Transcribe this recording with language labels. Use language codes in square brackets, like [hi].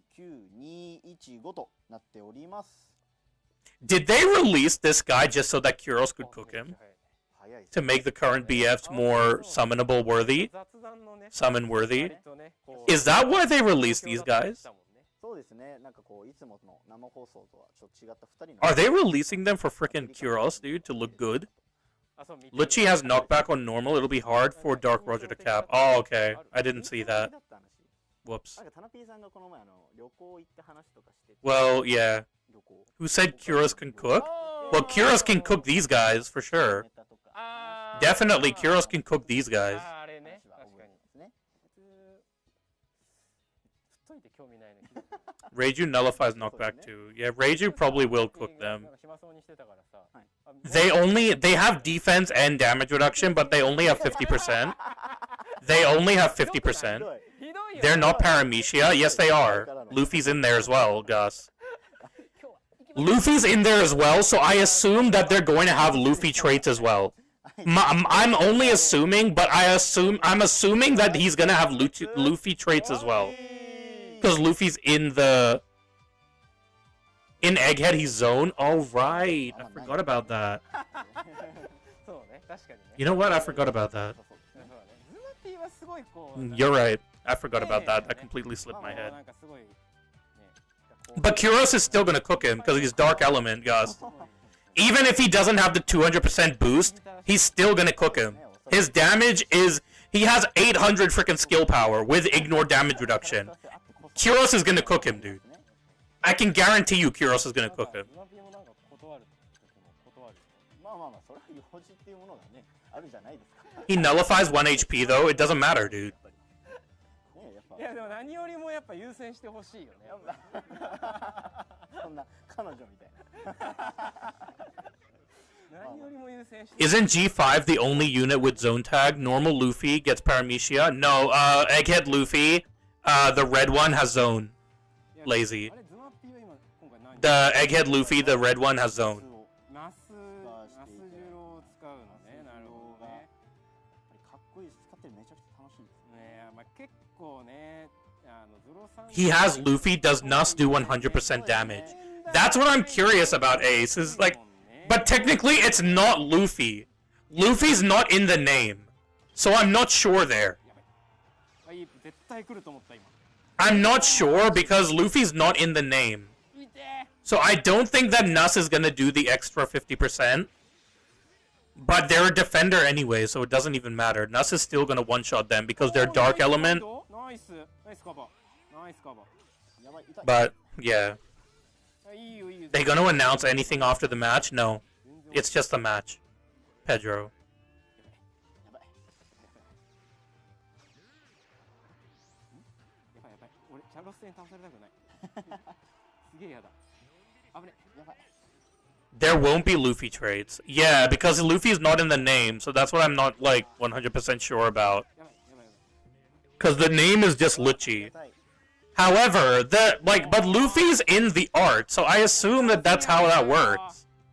[ja] 99215となっております。 [en] Did they release this guy just so that Kiros could cook him? [ja] 早いです。 [en] To make the current BFs more summonable worthy? [ja] 雑談のね。 [en] Summon worthy? [ja] 割とねこう [en] Is that why they released these guys? [ja] そうですね。なんかこういつもの生放送とはちょっと違った2人の。 [en] Are they releasing them for freaking Kiros, dude, to look good? [ja] あそう見て [en] Lucci has knockback on normal. It'll be hard for Dark Roger to cap. Oh, okay. I didn't see that. Whoops. [ja] なんかタナピーさんがこの前旅行行って話とかしてて。 [en] Well, yeah. [ja] 旅行。 [en] Who said Kiros can cook? Well, Kiros can cook these guys for sure. [ja] ネタとか。あー [en] Definitely, Kiros can cook these guys. [ja] あーあれね話は確かに覚えてますね。普通振っといて興味ないのに [en] Reiju nullifies knockback too. Yeah, Reiju probably will cook [ja] な [en] them. [ja] んか暇そうにしてたからさはい [en] They have defense and damage reduction, but they only have 50%. They only have 50%. [ja] ひどいよ [en] They're not Paramecia. Yes, they are. Luffy's in there as well, Gus. Luffy's in there as well, so I assume that they're going to have Luffy traits as well. I'm only assuming, but I'm assuming that he's gonna have Luffy traits as well. Because Luffy's in Egghead, he's zone. Oh, right. I forgot about that. [ja] そうね確かにね [en] You know what? I forgot about that. [ja] そうだねズマピーはすごいこう [en] You're right. I forgot about that. That completely slipped my [ja] まあ [en] head. [ja] なんかすごいね [en] But Kuros is still gonna cook him because he's Dark Element, Gus. Even if he doesn't have the 200% boost, he's still gonna cook him. His damage is... He has 800 freaking skill power with ignore damage reduction. Kuros is gonna cook him, dude. I can guarantee you Kuros is gonna cook him. [ja] ズマピーもなんか断る時も断るまあまあまあそれは用事っていうものがねあるじゃないですか。 [en] He nullifies 1 HP though. It doesn't matter, dude. [ja] ねやっぱいやでも何よりもやっぱ優先してほしいよねそんな彼女みたいな。何よりも優先して [en] Isn't G5 the only unit with zone tag? Normal Luffy gets Paramecia. No, Egghead Luffy, the red one has zone. [ja] いや [en] Lazy. [ja] あれズマピーは今今回何 [en] The Egghead Luffy, the red one, has zone. [ja] ナスジロを使うのねなるほどねかっこいいし使ってるめちゃくちゃ楽しいです。ねまあ結構ねズロさん [en] He has Luffy, does Nus do 100% damage? That's what I'm curious about, Ace. Is like, but technically it's not Luffy. Luffy's not in the name. So I'm not sure there. [ja] あいい絶対来ると思った今 [en] I'm not sure because Luffy's not in the name. [ja] いて [en] So I don't think that Nus is gonna do the extra 50%. But they're a defender anyway, so it doesn't even matter. Nus is still gonna one-shot them because they're Dark Element. [ja] ナイスナイスカバーナイスカバやばい痛い。 [en] But, yeah. [ja] ーいいよいいよ [en] They gonna announce anything after the match? No. It's just a match. Pedro. [ja] やばい。やばいやばい俺チャロス戦倒されたくないすげえやだ危ねやばい。 [en] There won't be Luffy trades. Yeah, because Luffy's not in the name, so that's what I'm not, like, 100% sure about. [ja] やばいやばいやばい [en] Because the name is just Lucci. [ja] 痛い。 [en] However, but Luffy's in the art, so I assume that that's how that works.